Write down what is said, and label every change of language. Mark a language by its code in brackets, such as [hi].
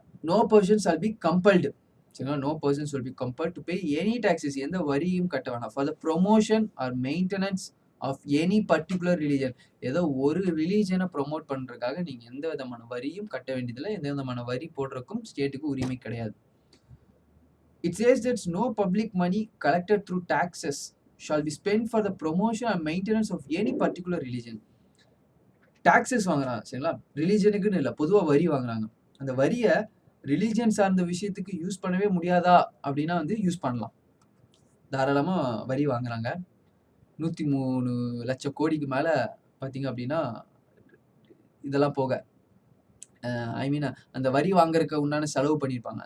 [en] No person shall be compelled, சரிங்களா? No person shall be compelled to pay any taxes, [ta] எந்த வரியும் கட்ட வேணாம். [en] for the promotion or maintenance of any particular religion, [ta] ஏதோ ஒரு ரிலீஜனை promote பண்றதுக்காக நீங்க எந்த விதமான வரியும் கட்ட வேண்டியதில்லை, எந்த விதமான வரி போடுறதுக்கும் ஸ்டேட்டுக்கு உரிமை கிடையாது. [en] It says that no public money collected through taxes shall be spent for the promotion and maintenance of any particular religion. [ta] Taxes வாங்குறாங்க, சரிங்களா? ரிலீஜனுக்குன்னு இல்லை, பொதுவாக வரி வாங்குறாங்க. அந்த வரியை ரிலீஜன் சார்ந்த விஷயத்துக்கு யூஸ் பண்ணவே முடியாதா அப்படின்னா வந்து யூஸ் பண்ணலாம். தாராளமாக வரி வாங்குறாங்க. 103 லட்சம் கோடிக்கு மேலே பார்த்தீங்க அப்படின்னா இதெல்லாம் போக ஐ மீன் அந்த வரி வாங்குறதுக்கு உண்டான செலவு பண்ணியிருப்பாங்க.